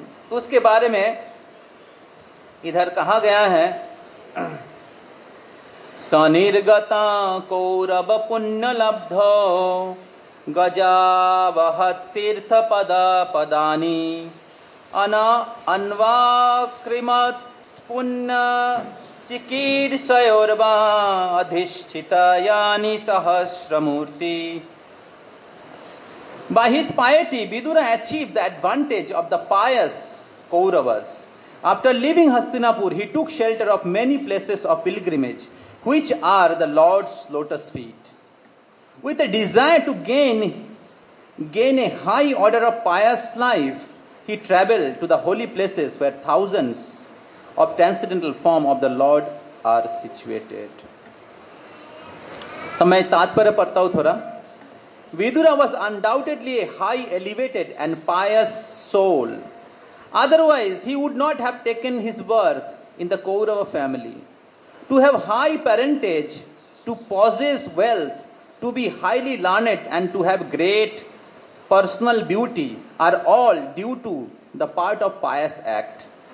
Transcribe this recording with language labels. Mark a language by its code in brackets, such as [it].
[hi] तो उसके बारे में इधर कहा गया है, [sa] सनिर्गता कौरव पुण्य लब्धो गजावहतीर्थ पदा पदानी अन्वाक्रिमत् पुण्य चिकीर्षयोर्वा अधिष्ठितायानि सहस्रमूर्ति। [en] By his piety, Vidura achieved the advantage of the pious Kauravas. After leaving Hastinapur, he took shelter of many places of pilgrimage, which are the Lord's lotus feet. With a desire to gain a high order of pious life, he traveled to the holy places where thousands of transcendental form of the Lord are situated. [hi] तो मैं तात्पर्य पढ़ता हूं थोड़ा। [en] Vidura was undoubtedly a high, elevated and pious soul. Otherwise, he would not have taken his birth in the Kaurava family. To have high parentage, to possess wealth, to be highly learned and to have great personal beauty are all due to the part of pious act.